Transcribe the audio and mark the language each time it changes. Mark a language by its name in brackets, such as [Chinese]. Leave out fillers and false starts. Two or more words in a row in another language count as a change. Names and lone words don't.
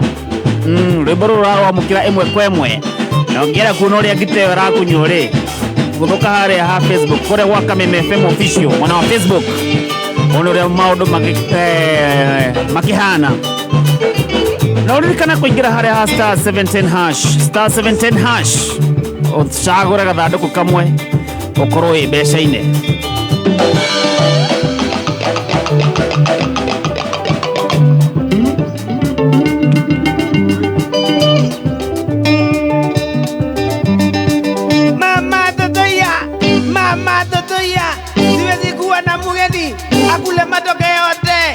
[Kikuyu] Rwĩmbo rũrũ rũramũkĩra ĩmwe kwa ĩmwe, na ũngĩenda kuona ũrĩa ngitĩyo ĩrakunywo rĩ, gũthũka harĩa ha Facebook kũrĩa gwa Kameme FM official mwana wa Facebook, ona ũrĩa maũndũ makĩhana. Na ũririkana kũingĩra harĩa ha *710# ũcagũre gathandũkũ kamwe ũkorwo wĩ mbeca-inĩ. [Swahili] Mama totoya, siwezi kuwa na mugeni akule matokeo yote.